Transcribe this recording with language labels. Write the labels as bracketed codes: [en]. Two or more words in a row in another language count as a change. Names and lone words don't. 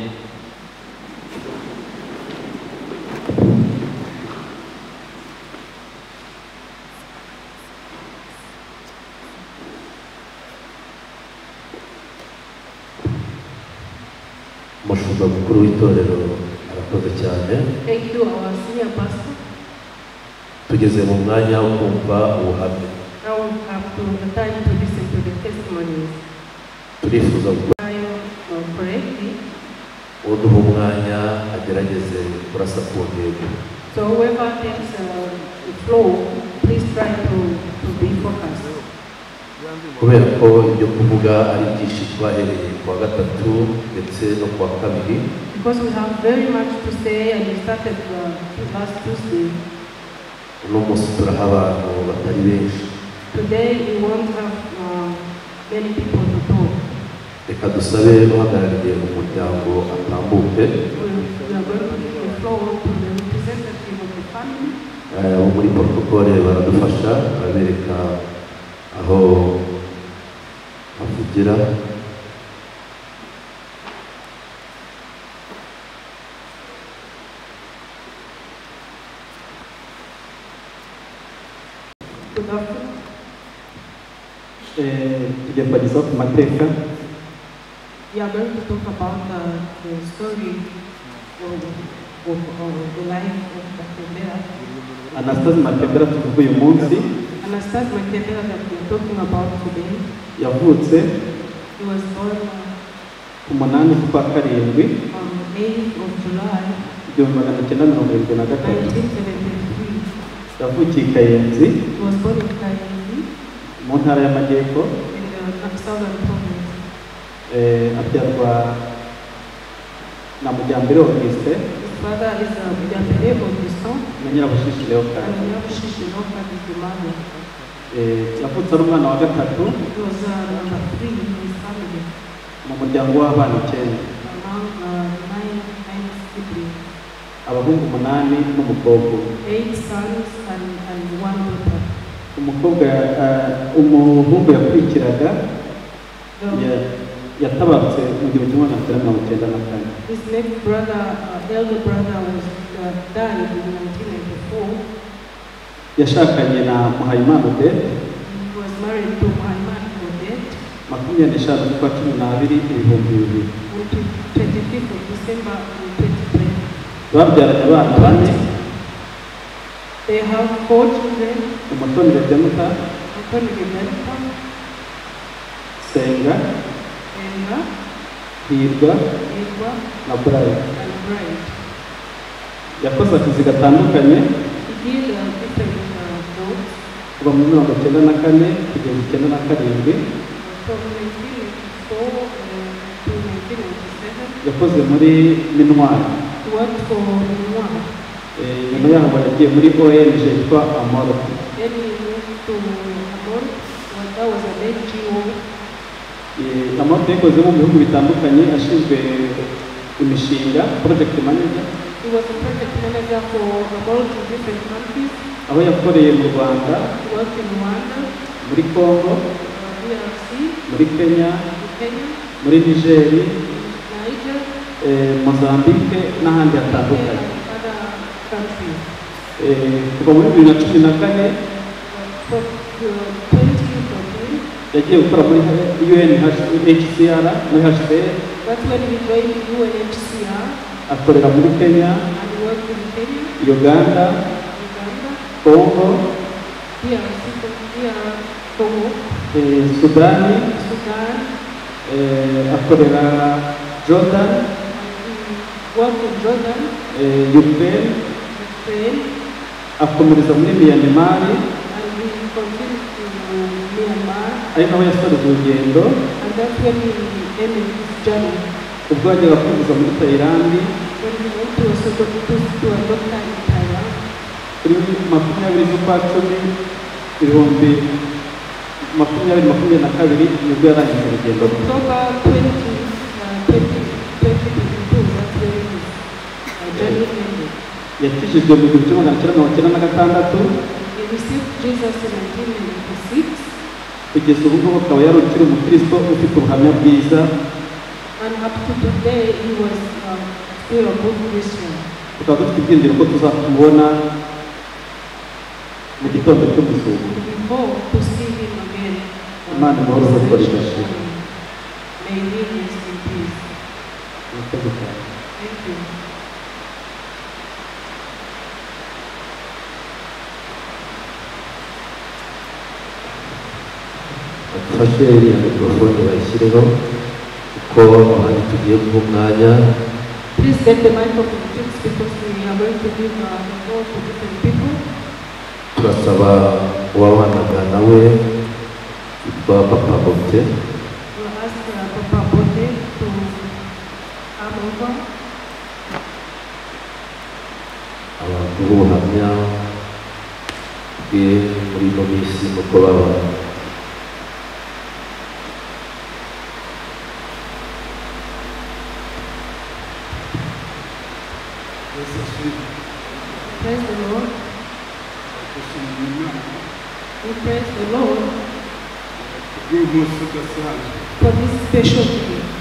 [rw] Umushumba mukuru w'itorero arakoze cyane. [en] Thank you, our senior pastor. [rw] Tugeze mu mwanya wo kumva ubuhamya. [en] Now we have to the time to listen to the testimonies. [rw] Turifuza [en] Correctly. [rw] uduha umwanya agerageze kurasa ku ntego. [en] So whoever takes the floor, please try to be focused. [rw] Kubera ko ibyo kuvuga ari byinshi twahereye ku wa gatatu ndetse no ku wa kabiri. [en] Because we have very much to say, and we started last Tuesday. [rw] uno munsi turaha abantu batari benshi. [en] Today we won't have many people to talk. [rw] Reka dusabe uhagarariye umuryango atambuke. [en] We are going to give the floor to the representative of the family. [rw] Bo muri protokole baradufasha babereka aho avugira. Tugiye kubagezaho ku mateka. [en] We are going to talk about the story of the life of Dukorera. [rw] ANASTASE Matembera tuvuga uyu munsi [en] ANASTASE Matembera that we are talking about today. [rw] yavutse [en] He was born [rw] ku 8 z'ukwa karindwi [en] on 8th of July [rw] 1973. [en] 1973. [rw] yavukiye i Kayenzi [en] He was born in Chaine [rw] mu ntara y'Amajyepfo. [en] in the southern province. [rw] abyarwa na Mujyambere Auguste [en] His father is Umuhererezi [rw] na Nyirabushishi Leopold. [en] and yacu is the mother. [rw] yavutse ari umwana wa gatatu [en] He was number 3 in his family [rw] mu muryango w'abana 9, [en] among 9 siblings, [rw] abahungu 8 n'umukobwa. [en] 8 sons and 1 daughter. [rw] umuhungu yakurikiraga yatabarutse mu 1994. [en] His next brother, elder brother, was died in 1994. [rw] yashakanye na Muhayimana Odette [en] He was married to Umuhererezi [rw] 25 z'ukwa 12 [en] on 25th of December 2020. [rw] babyaranye abana 4. [en] They have 4 children. [rw] Umutoni Redemuta, Anthony Redemuta, Senga, Enga, Hirwa Edwa, na Brian. [en] and Brian. [rw] yakoze akazi gatandukanye [en] He did different jobs [rw] kuva mu 1994 kugeza 1997. [en] from 1984 to 1997. [rw] yakoze muri Minwari. [en] He worked for Rwanda. [rw] nyuma yaho yagiye muri ONG yitwa Amoro. [en] Then he moved to Monde, that was an NGO. [rw] Amoro yakoze mu bihugu bitandukanye ashinzwe imishinga, [en] project manager. He was a project manager for about different countries. [rw] aho yakoreye mu Rwanda, [en] He worked in Rwanda, [rw] muri Congo, [en] DRC, [rw] muri Kenya, [en] Kenya, [rw] muri Niger, [en] Niger, [rw] Mozambique n'ahandi hatandukanye. [en] and other countries. [rw] kuva muri 2014 [en] From 2014, [rw] yagiye gukora muri UNHCR muri HCR. [en] that's when he joined UNHCR [rw] akorera muri Kenya, [en] and worked in Kenya, [rw] Uganda, [en] Uganda, [rw] Congo, [en] DRC, Congo, [rw] Sudani, [en] Sudan, [rw] akorera Jordan, [en] worked in Jordan, [rw] Ukraine, [en] Ukraine, [rw] akomereza muri Myanmar, [en] and he continued to Myanmar, [rw] ari naho yasoreje urugendo. [en] and that's when he ended his journey. [rw] ubwo yajyaga kwivuza muri Thailand [en] When he went to a doctor in Thailand, [rw] kuri 20 z'ukwa 10 2022 nibwo yarangije urugendo rwe. [en] October 2022, that's when his journey ended. [rw] yakijijwe mu 1996 [en] He received Jesus in 1996, [rw] kugeza ubu ngubu akaba yari ukiri umukristo ufite ubuhamya bwiza. [en] and up to today he was still a good Christian. [rw] tukaba dufite ibyiringiro ko tuzamubona mu gitondo cy'umuzuko. [en] We hope to see him again. [rw] Imana imuhore uko ridashira. [en] May he rest in peace. [rw] Murakoze cyane. [en] Thank you. [rw] Badufashe iriya mikorofone bayishyireho kuko abandi tugiye guha umwanya. [en] Please get the microphone fixed because we are going to give the floor to different people. [rw] Turasaba uwabanaga nawe witwa Papa Bote [en] We'll ask Papa Monde to come over. [rw] ubuhamya bwe muri ino minsi nuko babaye. [en] Praise the Lord. We praise the Lord for this special day.